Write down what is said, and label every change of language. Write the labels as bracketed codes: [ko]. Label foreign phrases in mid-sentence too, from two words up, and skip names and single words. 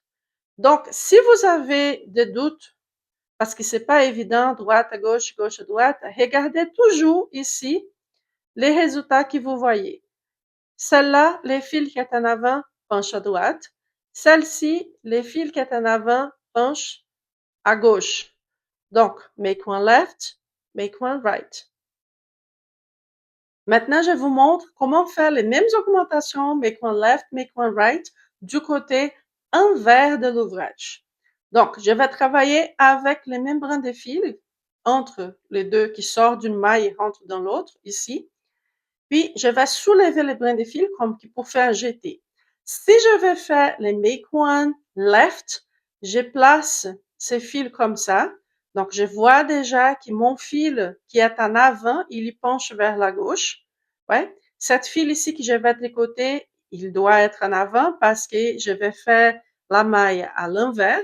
[fr] Donc, si vous avez des doutes, parce que c'est pas évident, droite à gauche, gauche à droite, regardez toujours ici les résultats que vous voyez. Celle-là, les fils qui est en avant penchent à droite. Celle-ci, les fils qui est en avant penchent à gauche. Donc, [en] make one left, make one right. [fr] Maintenant, je vous montre comment faire les mêmes augmentations, [en] make one left, make one right, [fr] du côté envers de l'ouvrage. Donc, je vais travailler avec les mêmes brins de fil entre les deux qui sortent d'une maille et rentrent dans l'autre, ici. Puis, je vais soulever les brins de fil comme pour faire un jeté. Si je veux faire les [en] make one left, [fr] je place ces fils comme ça. Donc, je vois déjà que mon fil qui est en avant, il penche vers la gauche. Ouais. Cette fil ici que je vais tricoter, il doit être en avant parce que je vais faire la maille à l'envers.